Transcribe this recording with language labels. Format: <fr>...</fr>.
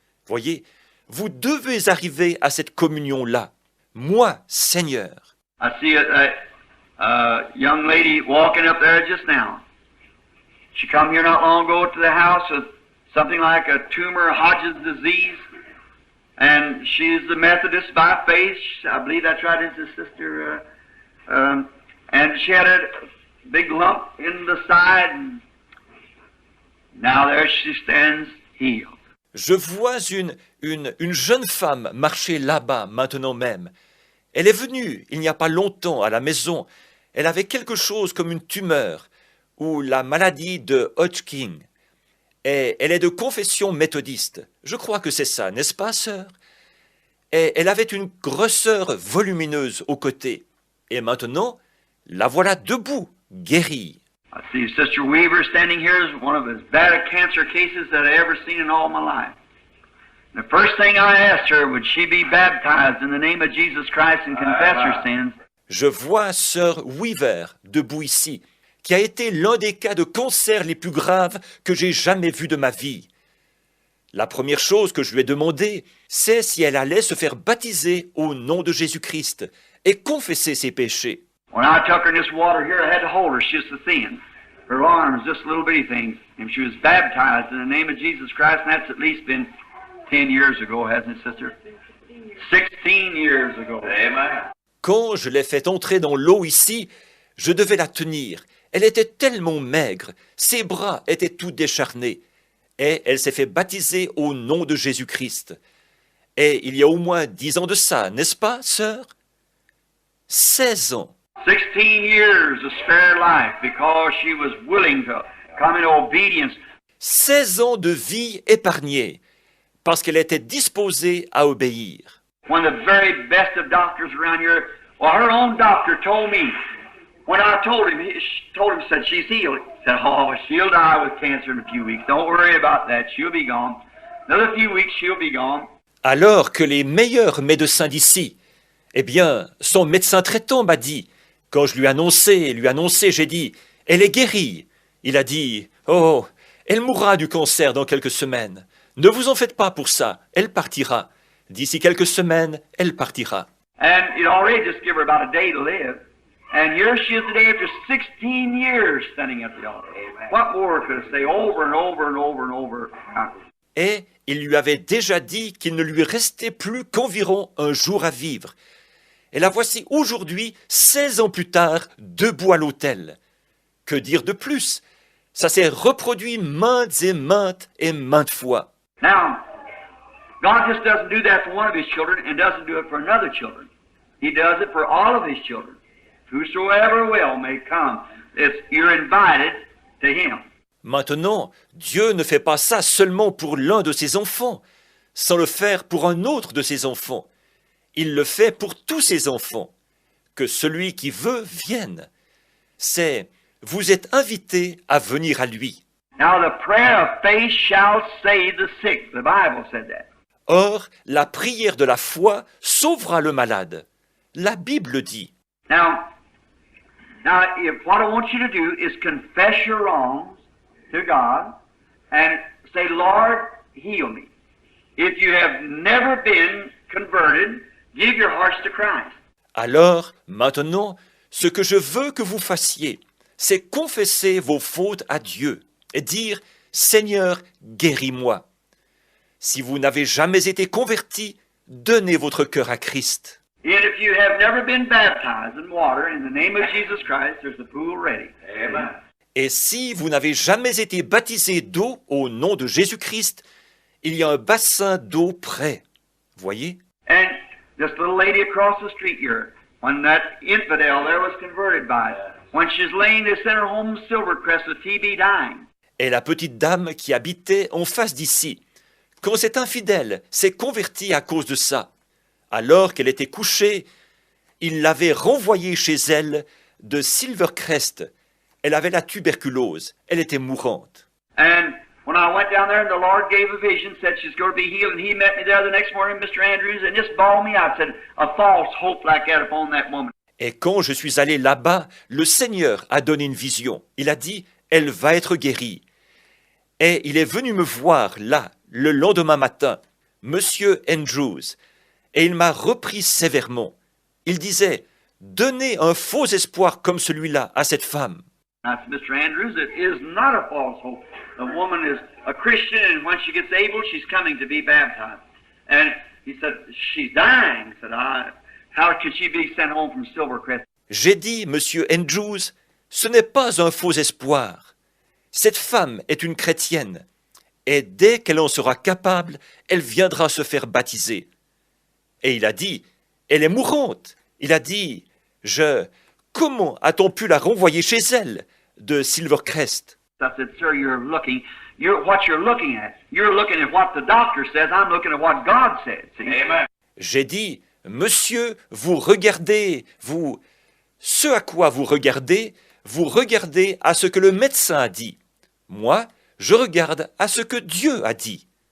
<fr>Voyez, vous devez arriver à cette communion-là. Moi, Seigneur.</fr> <en>I see a young lady walking up there just now. She come here not long ago to the house with something like a tumor, Hodgkin's disease, and she's a Methodist by faith. I believe that's right, it's a sister. And she had a big lump in the side, and now there she stands healed.</en> <fr>Je vois une jeune femme marcher là-bas maintenant même. Elle est venue il n'y a pas longtemps à la maison. Elle avait quelque chose comme une tumeur ou la maladie de Hodgkin. Et elle est de confession méthodiste. Je crois que c'est ça, n'est-ce pas, sœur? Et elle avait une grosseur volumineuse au côté. Et maintenant, la voilà debout, guérie.</fr> <en>I see Sister Weaver standing here is one of as bad a cancer cases that I ever seen in all my life. The first thing I asked her, would she be baptized in the name of Jesus Christ and confess her sins?</en> <fr>Je vois sœur Weaver debout ici, qui a été l'un des cas de cancer les plus graves que j'ai jamais vus de ma vie. La première chose que je lui ai demandé, c'est si elle allait se faire baptiser au nom de Jésus-Christ et confesser ses péchés.</fr> <en>When I took her in this water here, I had to hold her. She was so thin. Her arms, just little bitty things. And she was baptized in the name of Jesus Christ, and that's at least been 10 years ago, hasn't it, sister? 16 years ago. Amen.</en> <fr>Quand je l'ai fait entrer dans l'eau ici, je devais la tenir. Elle était tellement maigre, ses bras étaient tout décharnés. Et elle s'est fait baptiser au nom de Jésus-Christ. Et il y a au moins 10 ans de ça, n'est-ce pas, sœur? 16 ans.</fr> <en>16 years of spare life because she was willing to come in obedience.</en> <fr>16 ans de vie épargnée parce qu'elle était disposée à obéir.</fr> <en>When the very best of doctors around here, well, her own doctor told me, when I told him, said she's healed. He said, oh, she'll die with cancer in a few weeks. Don't worry about that. She'll be gone. Another few weeks, she'll be gone.</en> <fr>Alors que les meilleurs médecins d'ici, eh bien, son médecin traitant m'a dit, quand je lui ai annoncé, j'ai dit, elle est guérie. Il a dit, oh, elle mourra du cancer dans quelques semaines. Ne vous en faites pas pour ça, elle partira. D'ici quelques semaines, elle partira.</fr> <en>And it already just give her about a day to live. And here she is today after 16 years standing at the altar. What more could I say over and over and over and over?</en> <fr>Et il lui avait déjà dit qu'il ne lui restait plus qu'environ un jour à vivre. Et la voici aujourd'hui, 16 ans plus tard, debout à l'autel. Que dire de plus? Ça s'est reproduit maintes et maintes fois.</fr> <en>Now, God just doesn't do that for one of His children and doesn't do it for another children. He does it for all of His children. Whosoever will may come. You're invited to Him.</en> <fr>Maintenant, Dieu ne fait pas ça seulement pour l'un de ses enfants, sans le faire pour un autre de ses enfants. Il le fait pour tous ses enfants. Que celui qui veut vienne. C'est, vous êtes invités à venir à lui.</fr> <en>Now the prayer of faith shall save the sick. The Bible said that.</en> <fr>Or, la prière de la foi sauvera le malade. La Bible dit.</fr> <en>Now, what I want you to do is confess your wrongs to God and say, Lord, heal me. If you have never been converted, give your hearts to Christ.</en> <fr>Alors, maintenant, ce que je veux que vous fassiez, c'est confesser vos fautes à Dieu et dire « Seigneur, guéris-moi ». Si vous n'avez jamais été converti, donnez votre cœur à Christ.</fr> <en>And if you have never been baptized in water in the name of Jesus Christ, there's the pool ready. Amen.</en> <fr>Et si vous n'avez jamais été baptisé d'eau au nom de Jésus-Christ, il y a un bassin d'eau prêt. Voyez?</fr> <en>And this little lady across the street here, when that infidel there was converted by it, when she's laying, they sent her home Silvercrest with TB dying.</en> <fr>Et la petite dame qui habitait en face d'ici, quand cet infidèle s'est converti à cause de ça, alors qu'elle était couchée, il l'avait renvoyée chez elle de Silvercrest. Elle avait la tuberculose, elle était mourante.</fr> <en>And when I went down there and the Lord gave a vision, said she's going to be healed, and he met me there the next morning, Mr. Andrews, and just bawled me out, said, a false hope like that upon that woman.</en> <fr>Et quand je suis allé là-bas, le Seigneur a donné une vision. Il a dit, elle va être guérie. Et il est venu me voir là, le lendemain matin, Monsieur Andrews, et il m'a repris sévèrement. Il disait, donnez un faux espoir comme celui-là à cette femme.</fr> <en>I said, Mr. Andrews, it is not a false hope. The woman is a Christian, and when she gets able, she's coming to be baptized. And he said, she's dying. I said, how could she be sent home from Silvercrest?</en> <fr>J'ai dit, Monsieur Andrews, ce n'est pas un faux espoir. Cette femme est une chrétienne, et dès qu'elle en sera capable, elle viendra se faire baptiser. Et il a dit, elle est mourante. Il a dit, comment a-t-on pu la renvoyer chez elle de Silvercrest?</fr> <en>I said, sir, what you're looking at. You're looking at what the doctor says. I'm looking at what God said. See? Amen.</en> <fr>J'ai dit, monsieur, vous regardez ce à quoi vous regardez à ce que le médecin a dit. Moi, je regarde à ce que Dieu a dit.</fr>